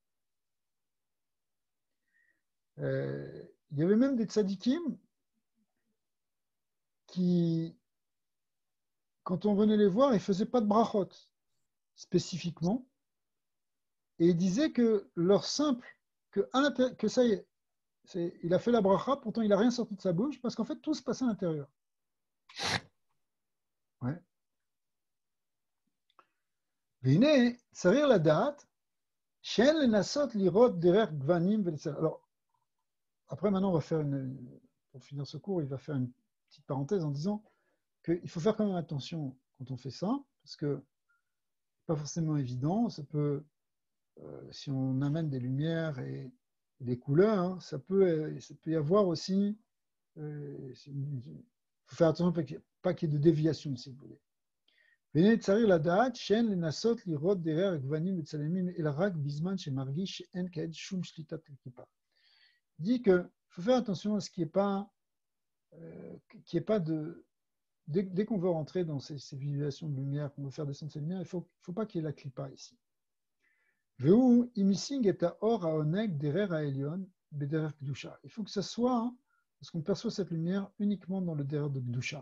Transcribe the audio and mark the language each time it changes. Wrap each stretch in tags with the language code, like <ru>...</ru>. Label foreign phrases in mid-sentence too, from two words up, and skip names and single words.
<fr>Il y avait même des tzadikim qui, quand on venait les voir, ils ne faisaient pas de brachot spécifiquement. Et ils disaient que leur simple, que ça y est, il a fait la bracha, pourtant il n'a rien sorti de sa bouche, parce qu'en fait, tout se passait à l'intérieur. Ouais.</fr> <he>והנה, צריך לדעת שאין לנסות לראות דרך גוונים ולצלם.</he> <fr>Alors, après, maintenant, on va faire pour finir ce cours, il va faire une petite parenthèse en disant qu'il faut faire quand même attention quand on fait ça, parce que c'est pas forcément évident. Ça peut, si on amène des lumières et des couleurs, hein, ça peut y avoir aussi. Il faut faire attention pas qu'il y ait de déviation, si vous voulez.</fr> <he>והנה צריך לדעת שאין לנסות לראות דרך גוונים וצלמים אלא רק בזמן שמרגיש שאין כעת שום שליטת לכיפה.</he> <fr>Il dit qu'il faut faire attention à ce qu'il n'y ait pas qu'il n'y ait pas de... Dès qu'on veut rentrer dans ces visualisations de lumière, qu'on veut faire descendre ces lumières, il ne faut pas qu'il y ait la clipa ici. Il faut que ça soit, hein, parce qu'on perçoit cette lumière uniquement dans le derer de Gdusha.</fr>